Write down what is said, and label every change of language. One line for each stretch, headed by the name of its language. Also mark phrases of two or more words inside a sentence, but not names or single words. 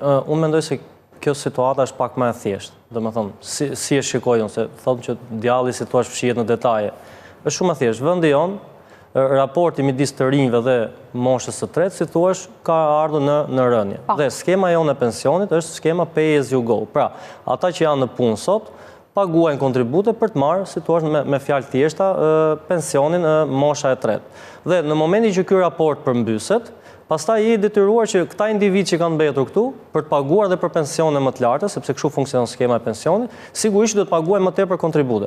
Albanian: Unë mendoj se kjo situata është pak më e thjeshtë. Domethënë, si e shikoj unë, se thonë që djalli si thua fshihet në detaje. Është shumë e thjeshtë. Vendi jon raporti midis të rinjve dhe moshës së tretë, si thuash, ka ardhur në rënje. Dhe skema jonë e pensionit është skema
English: pay as you go.
Albanian: Pra, ata që janë në punë sot, paguajnë kontribute për të marrë, si thuash me fjalë thjeshta, pensionin mosha e tretë. Dhe në momentin që ky raport përmbyset, pastaj je i detyruar që këta individ që kanë mbetur këtu për të paguar dhe për pensione më të larta, sepse kështu funksionon skema e pensionit, sigurisht do të paguajnë më tepër kontribute.